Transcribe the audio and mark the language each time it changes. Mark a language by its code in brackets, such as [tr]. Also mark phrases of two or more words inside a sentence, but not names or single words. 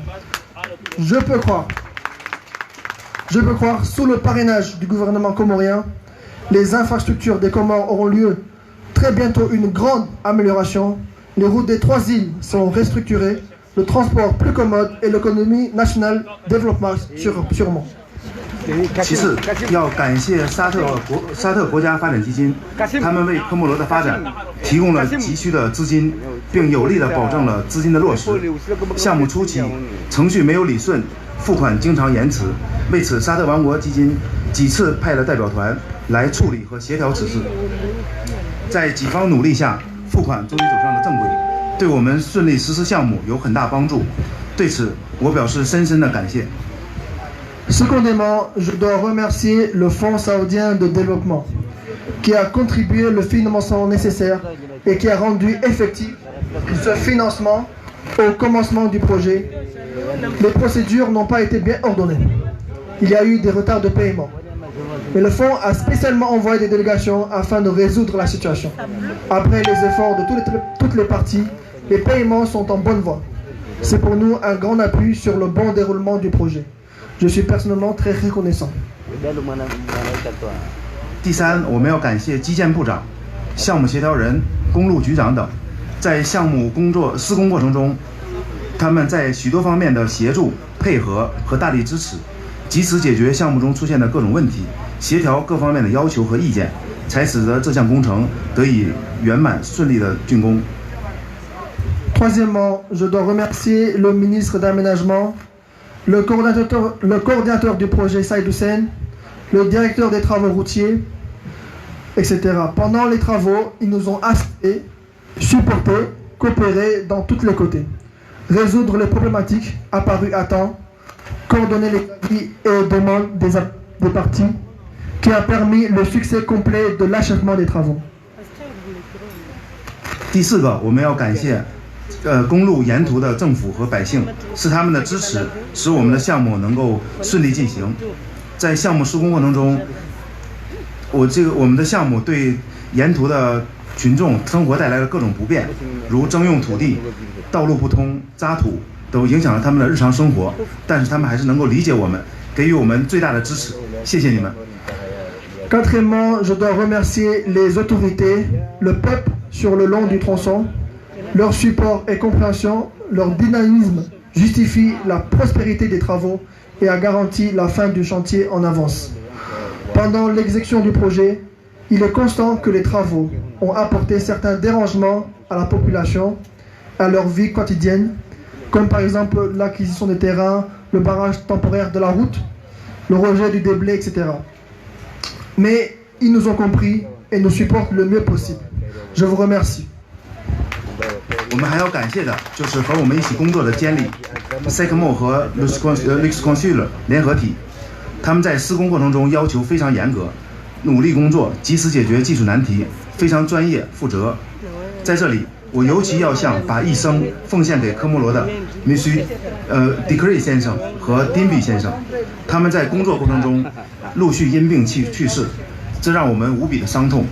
[fr] Je peux croire, sous le parrainage du gouvernement comorien, les infrastructures des Comores auront lieu très bientôt une grande amélioration. Les routes des 3 îles sont restructurées, le transport plus commode et l'économie nationale développera sûrement. [zh] 其次，要感谢沙特国家发展基金，他们为科莫罗的发展提供了急需的资金，并有力地保证了资金的落实。项目初期程序没有理顺， 付款经常延迟，为此沙特王国基金几次派了代表团来处理和协调此事。在己方努力下，付款终于走上了正轨，对我们顺利实施项目有很大帮助。对此，我表示深深的感谢。 [fr] Secondément, je dois remercier le Fonds saoudien de développement qui a contribué le financement nécessaire et qui a rendu effectif ce financement au commencement du projet. Les procédures n'ont pas été bien ordonnées. Il y a eu des retards de paiement. Mais le Fonds a spécialement envoyé des délégations afin de résoudre la situation. Après les efforts de toutes les parties, les paiements sont en bonne voie. C'est pour nous un grand appui sur le bon déroulement du projet. Je suis personnellement très reconnaissant. [zh] 第三，我们要感谢基建部长、项目协调人、公路局长等，在项目施工过程中，他们在许多方面的协助、配合和大力支持，及时解决项目中出现的各种问题，协调各方面的要求和意见，才使得这项工程得以圆满顺利的竣工。 [fr] Troisièmement, je dois remercier le ministre d'Aménagement, le coordinateur du projet Saïd Hussein, le directeur des travaux routiers, etc. Pendant les travaux, ils nous ont assistés, supportés, coopérés dans tous les côtés, résoudre les problématiques apparues à temps, coordonner les avis et demandes des parties, qui a permis le succès complet de l'achèvement des travaux. [zh] 第四个，我们要感谢公路沿途的政府和百姓，是他们的支持，使我们的项目能够顺利进行。在项目施工过程中，我们的项目对沿途的群众生活带来了各种不便，如征用土地、道路不通、渣土，都影响了他们的日常生活。但是他们还是能够理解我们，给予我们最大的支持。谢谢你们。 [fr] Quatrièmement, je dois remercier les autorités, le peuple sur le long du tronçon. Leur support et compréhension, leur dynamisme justifient la prospérité des travaux et a garanti la fin du chantier en avance. Pendant l'exécution du projet, il est constant que les travaux ont apporté certains dérangements à la population, à leur vie quotidienne, comme par exemple l'acquisition des terrains, le barrage temporaire de la route, le rejet du déblai, etc. Mais ils nous ont compris et nous supportent le mieux possible. Je vous remercie. [zh] 我们还要感谢的就是和我们一起工作的监理 SECMO 和 Luxconsul 联合体，他们在施工过程中要求非常严格，努力工作，及时解决技术难题，非常专业负责。在这里，我尤其要向把一生奉献给科莫罗的 Monsieur Dickery 先生和 Dimby 先生，他们在工作过程中陆续因病去世，这让我们无比的伤痛。